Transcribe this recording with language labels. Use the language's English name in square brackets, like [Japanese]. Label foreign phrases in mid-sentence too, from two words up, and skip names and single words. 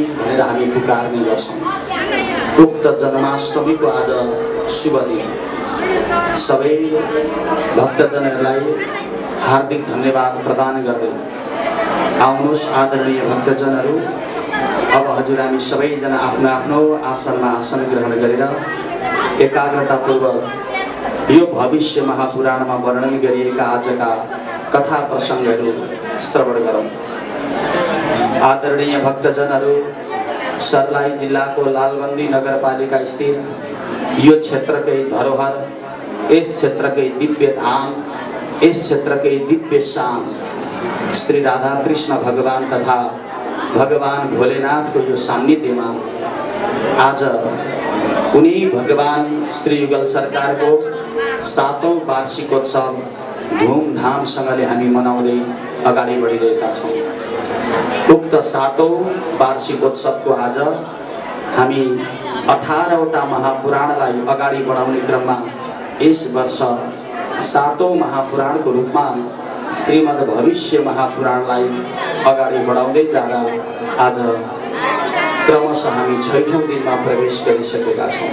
[Nepali] भनेर हामी पुकार्ने गर्छौं उक्त जन्माष्टमीको आज शुभ दिन सबै भक्तजनहरूलाई हार्दिक धन्यवाद प्रदान गर्दै आउनुहोस् आदरणीय भक्तजनहरू अब हजुर हामी सबैजना आफ्नो आफ्नो आसनमा आसन ग्रहण गरेर एकाग्रतापूर्वक यो भविष्य महापुराणमा वर्णन गरिएका आजका कथा प्रसंगहरू श्रवण गरौँ। आदरणीय भक्तजनहरू सर्लाही जिल्लाको लालबन्दी नगरपालिका स्थित यो क्षेत्रकै धरोहर इस [Hindi] क्षेत्र के दिव्य धाम, इस क्षेत्र के दिव्य शाम [Nepali] श्री राधा कृष्ण भगवान तथा भगवान भोलेनाथ को यो [Hindi] सान्निध्य में आज उन्हीं [Nepali] भगवान श्री युगल सरकार को 7औं वार्षिकोत्सव धूमधामसँगले हामी मनाउँदै अगाडि बढिरहेका छौं। उक्त 7औं वार्षिकोत्सवको आज हामी 18वटा महापुराणलाई अगाडि बढाउने क्रममा [Hindi] इस वर्ष [Nepali] 7औं महापुराणको रूपमा श्रीमद् भविष्य महापुराणलाई अगाडि बढाउँदै जाँदा आज क्रमशः हामी 6औं दिनमा प्रवेश गरिसकेका छौं।